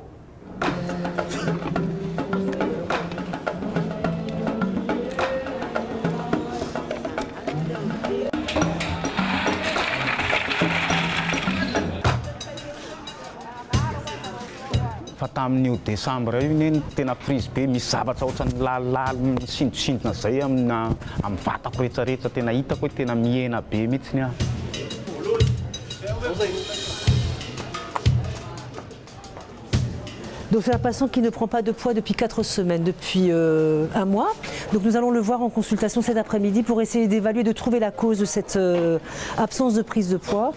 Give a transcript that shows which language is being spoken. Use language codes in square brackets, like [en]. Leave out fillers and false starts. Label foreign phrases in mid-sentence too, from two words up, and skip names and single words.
[mg] Fa tamin'io décembre io ny tena prise be misy zavatra ohatrany lalala misindrosindrona zay amin'ny vatako rehetrarehetra tena hitako hoe tena mihena be mihitsy ny [fr] Donc c'est un patient qui ne prend pas de poids depuis 4 semaines, depuis un mois. Donc nous allons le voir en consultation cet après-midi pour essayer d'évaluer, de trouver la cause de cette absence de prise de poids.